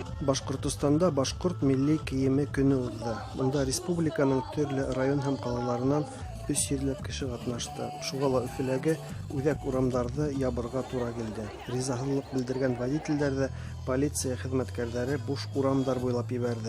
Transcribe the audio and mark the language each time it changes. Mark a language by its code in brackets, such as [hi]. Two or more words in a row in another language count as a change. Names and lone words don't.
[ba] Башкортостанда башкорт милли киеме көне узды. Монда республиканың төрле район һәм калаларынан 300 кеше катнашты. Шуңа Өфөләге үҙәк урамдарҙы ябырға тура килде. Ризаһыҙлык белдергән водительдәр ҙә полиция хеҙмәткәрҙәре буш урамдар буйлап ебәрҙе.